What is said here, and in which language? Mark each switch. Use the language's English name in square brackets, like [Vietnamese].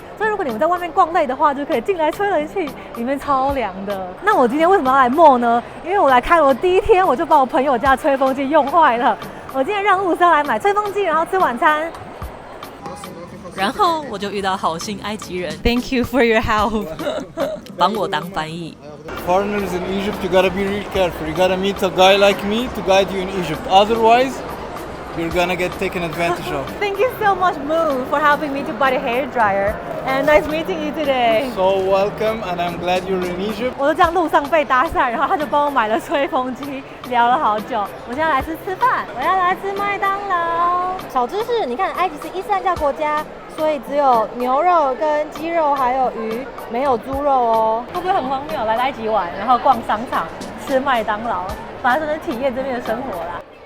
[Chinese] 所以如果你们在外面逛累的话，就可以进来吹冷气，里面超凉的。那我今天为什么要来 mall 呢？因为我来开罗第1天，我就把我朋友家的吹风机用坏了。我今天任务是要来买吹风机，然后吃晚餐。然后我就遇到好心埃及人 [English] Thank you for your help [Chinese] 帮我当翻译。 [English] Foreigners in Egypt, you gotta be really careful. You gotta meet a guy like me to guide you in Egypt. Otherwise, you're gonna get taken advantage of. Thank you so much, Moo, for helping me to buy the hair dryer. And nice meeting you today. So welcome, and I'm glad you're in Egypt. [Chinese] 我就这样路上被搭讪，然后他就帮我买了吹风机，聊了好久。我现在来吃饭，我要来吃麦当劳。小知识，你看埃及是伊斯兰教国家，所以只有牛肉跟鸡肉还有鱼，没有猪肉哦。会不会很荒谬？来埃及玩，然后逛商场，吃麦当劳，反正就是体验这边的生活啦。